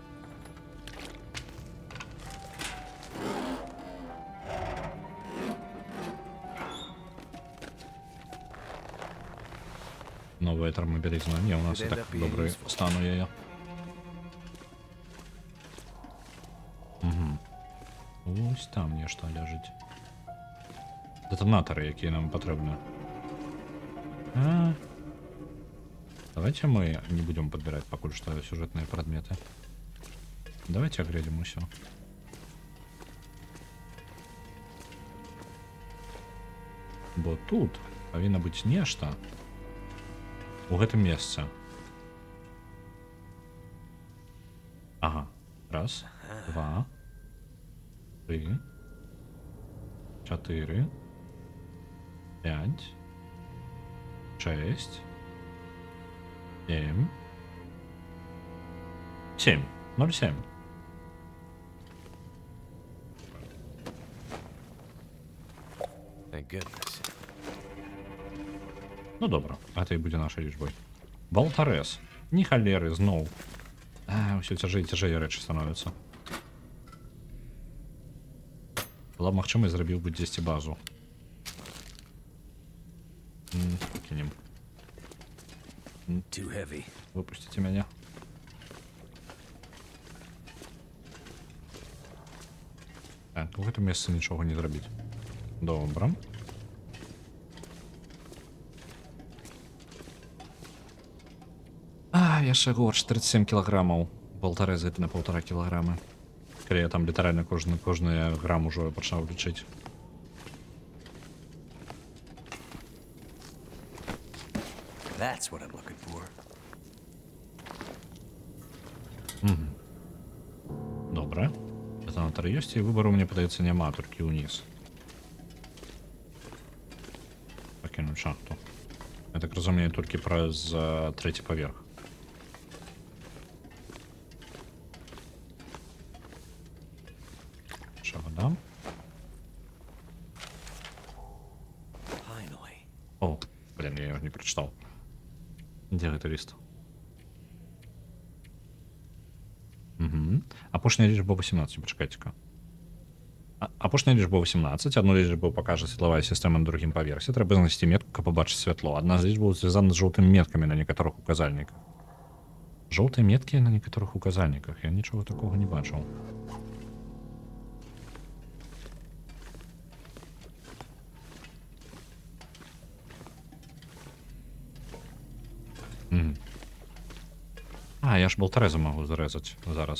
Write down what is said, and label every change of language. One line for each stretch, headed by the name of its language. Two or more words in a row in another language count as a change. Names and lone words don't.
Russian: Новая термобелизна. Не, у нас и так добрый стан у яе. Угу.
Belarusian: Ось там нешта ляжыць. Детонатары, якія нам патрэбны.
Russian: Давайте мы не будем подбирать покуль что сюжетные предметы. Давайте оглядим усё.
Belarusian: Бо тут павінна быць нешта у гэтым месцы. Ага. Раз, два, три, чатыры, 5, 6, 7, 7, 0,7.
English: Thank goodness.
Belarusian: Ну добра, гэта і будзе нашай лічбой. Болтарез. Ні халеры, зноў. Усё цяжэй і цяжэй рэчы становяцца. Была б магчымасць, зрабіў бы дзесьці базу. Пакінем.
English: Too heavy.
Belarusian: Выпусціце мяне. Так, у гэтым месцы нічога не зрабіць. Добра. Яшчэ горш, 37 кілаграмаў. Болтарэз гэта на 1,5 кілаграмы. Калі я там літаральна кожны грам ужо пачаў лічыць.
English: That's what I'm looking for.
Belarusian: Добра. Дэтанатар ёсць, і выбару, мне падаецца, няма, толькі ўніз. Пакінуць шахту. Я так разумею, толькі праз трэці паверх. Вода.
Russian: О, блин, я его не прочитал. Где это лист? Угу.
Belarusian: Апошняя лічба 18, пачакайце-ка. Апошняя лічба 18, одну лічбу пакажа светлавая сістэма на другім паверсе. Трэба знайсці метку, каб пабачыць святло. Адна з лічбаў звязана з жоўтымі меткамі на некаторых указальніках. Жоўтыя меткі на некаторых указальніках. Я нічога такога не бачыў. Я ж болтарэза магу зарэзаць зараз.